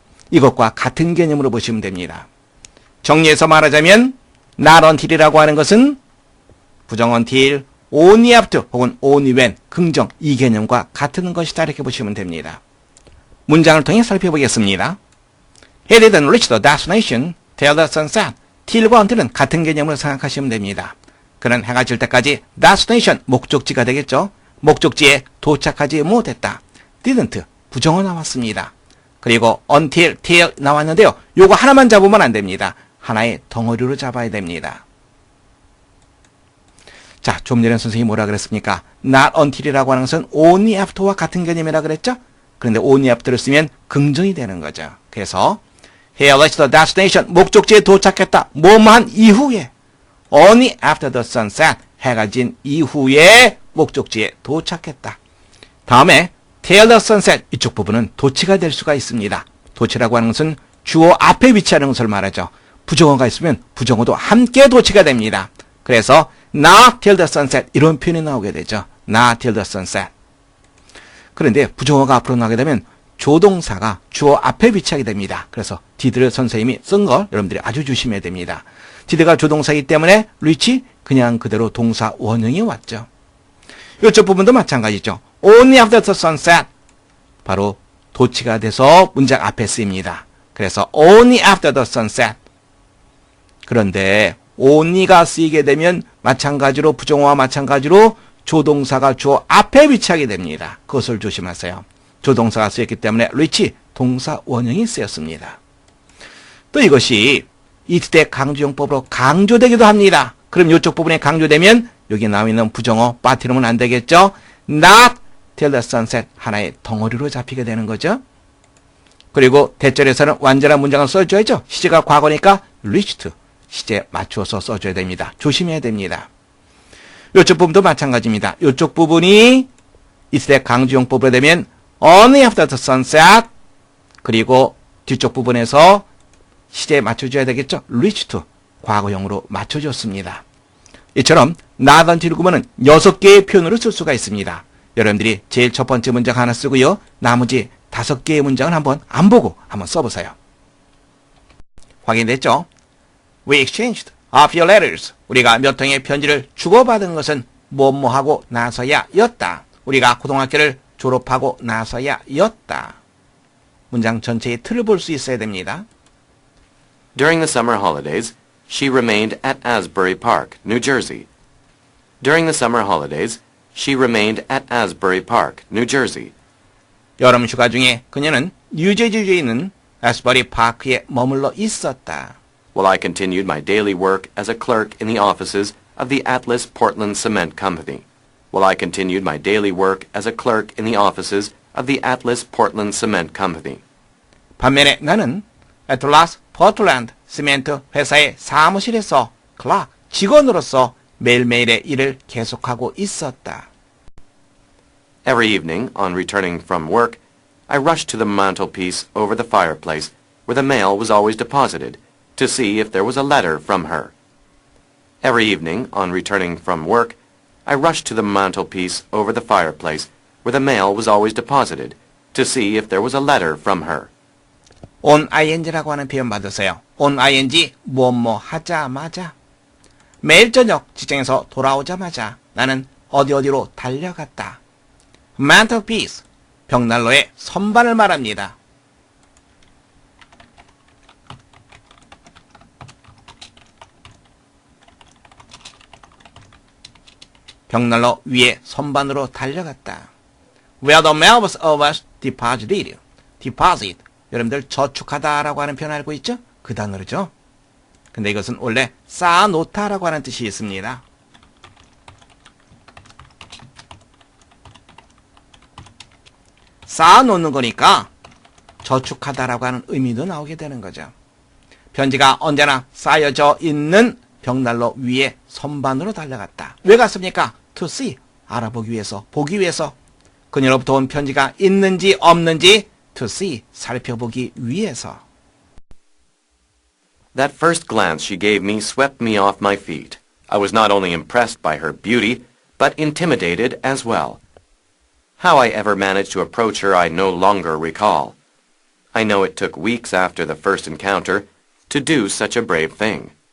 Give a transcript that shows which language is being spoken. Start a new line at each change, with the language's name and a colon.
Korean: 이것과 같은 개념으로 보시면 됩니다. 정리해서 말하자면
English: not until
Korean: 이라고 하는 것은 부정 until,
English: only after
Korean: 혹은
English: only when,
Korean: 긍정, 이 개념과 같은 것이다 이렇게 보시면 됩니다. 문장을 통해 살펴보겠습니다.
English: He didn't reach the destination till the sun set.
Korean: till과 until은 같은 개념으로 생각하시면 됩니다. 그는 해가 질 때까지 destination, 목적지가 되겠죠. 목적지에 도착하지 못했다. didn't, 부정어 나왔습니다. 그리고 until, till 나왔는데요. 요거 하나만 잡으면 안 됩니다. 하나의 덩어리로 잡아야 됩니다. 자, 좀 전에 선생님이 뭐라 그랬습니까?
English: not until
Korean: 이라고 하는 것은
English: only after
Korean: 와 같은 개념이라 그랬죠? 그런데
English: only after
Korean: 를 쓰면 긍정이 되는 거죠. 그래서
English: he reached the destination,
Korean: 목적지에 도착했다. 뭐만 이후에
English: only after the sunset,
Korean: 해가 진 이후에 목적지에 도착했다. 다음에
English: till the sunset,
Korean: 이쪽 부분은 도치가 될 수가 있습니다. 도치라고 하는 것은 주어 앞에 위치하는 것을 말하죠. 부정어가 있으면 부정어도 함께 도치가 됩니다. 그래서
English: not till the sunset
Korean: 이런 표현이 나오게 되죠.
English: not till the sunset.
Korean: 그런데 부정어가 앞으로 나오게 되면 조동사가 주어 앞에 위치하게 됩니다. 그래서 did를 선생님이 쓴 걸 여러분들이 아주 조심해야 됩니다. did가 조동사이기 때문에 reach 그냥 그대로 동사 원형이 왔죠. 이쪽 부분도 마찬가지죠.
English: only after the sunset
Korean: 바로 도치가 돼서 문장 앞에 쓰입니다. 그래서
English: only after the sunset.
Korean: 그런데 only가 쓰이게 되면 마찬가지로 부정어와 마찬가지로 조동사가 주어 앞에 위치하게 됩니다. 그것을 조심하세요. 조동사가 쓰였기 때문에 reach 동사 원형이 쓰였습니다. 또 이것이 이때 강조용법으로 강조되기도 합니다. 그럼 이쪽 부분에 강조되면 여기 나와 있는 부정어 빠뜨리면 안 되겠죠.
English: not till the sunset
Korean: 하나의 덩어리로 잡히게 되는 거죠. 그리고 대절에서는 완전한 문장을 써줘야죠. 시제가 과거니까 reached 시제 맞추어서 써줘야 됩니다. 조심해야 됩니다. 이쪽 부분도 마찬가지입니다. 이쪽 부분이 이때 강조용법으로 되면
English: only after the sunset
Korean: 그리고 뒤쪽 부분에서 시제에 맞춰줘야 되겠죠. reached 과거형으로 맞춰줬습니다. 이처럼
English: not until
Korean: 구문은 6개의 표현으로 쓸 수가 있습니다. 여러분들이 제일 첫 번째 문장 하나 쓰고요. 나머지 5개의 문장은 한번 안 보고 한번 써보세요. 확인됐죠?
English: We exchanged a few letters.
Korean: 우리가 몇 통의 편지를 주고받은 것은 뭐뭐하고 나서야 였다. 우리가 고등학교를 졸업하고 나서야 였다. 문장 전체의 틀을 볼 수 있어야 됩니다.
English: During the summer holidays, she remained at Asbury Park, New Jersey. During the summer holidays, she remained at Asbury Park, New Jersey.
Korean: 여름 휴가 중에 그녀는 뉴저지주에 있는 애스버리 파크에 머물러 있었다.
English: While I continued my daily work as a clerk in the offices of the Atlas Portland Cement Company. while I continued my daily work as a clerk in the offices of the Atlas Portland Cement Company.
Korean: 반면에 나는 애틀라스 포틀랜드 시멘트 회사의 사무실에서 클락 직원으로서 매일매일의 일을 계속하고 있었다.
English: Every evening, on returning from work, I rushed to the mantelpiece over the fireplace, where the mail was always deposited, to see if there was a letter from her. Every evening, on returning from work, I rushed to the mantelpiece over the fireplace, where the mail was always deposited, to see if there was a letter from her.
Korean: on ing라고 하는 표현 받으세요. on ing 뭐뭐 하자마자. 매일 저녁 직장에서 돌아오자마자 나는 어디로 달려갔다. mantelpiece, 벽난로의 선반을 말합니다. 벽난로 위에 선반으로 달려갔다.
English: Where the mail was always deposited.
Korean: deposit, 여러분들 저축하다라고 하는 표현 알고 있죠? 그 단어죠. 근데 이것은 원래 쌓아놓다라고 하는 뜻이 있습니다. 쌓아놓는 거니까 저축하다라고 하는 의미도 나오게 되는 거죠. 편지가 언제나 쌓여져 있는 벽난로 위에 선반으로 달려갔다. 왜 갔습니까?
English: To see,
Korean: 알아보기 위해서, 보기 위해서. 그녀로부터 온 편지가 있는지 없는지
English: to see,
Korean: 살펴보기 위해서.
English: That first glance she gave me swept me off my feet. I was not only impressed by her beauty, but intimidated as well. How I ever managed to approach her I no longer recall. I know it took weeks after the first encounter to do such a brave thing.